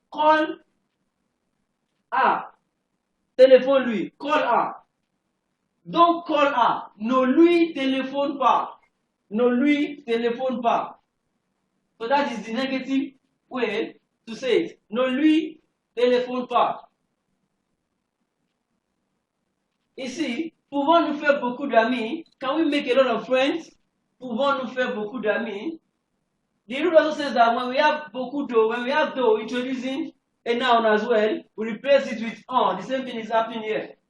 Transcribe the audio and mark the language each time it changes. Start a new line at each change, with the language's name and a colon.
English: Call a.
French: Téléphone lui.
English: Call a. Don't call her.
French: Ne lui téléphone pas. Ne lui téléphone pas.
English: So that is the negative way to say it.
French: Ne lui téléphone pas. Ici, pouvons-nous faire beaucoup d'amis?
English: Can we make a lot of friends?
French: Pouvons-nous faire beaucoup d'amis?
English: The rule also says that when we have
French: beaucoup d'eau,
English: when we have
French: d'eau
English: introducing a noun as well, we replace it with on. The same thing is happening here.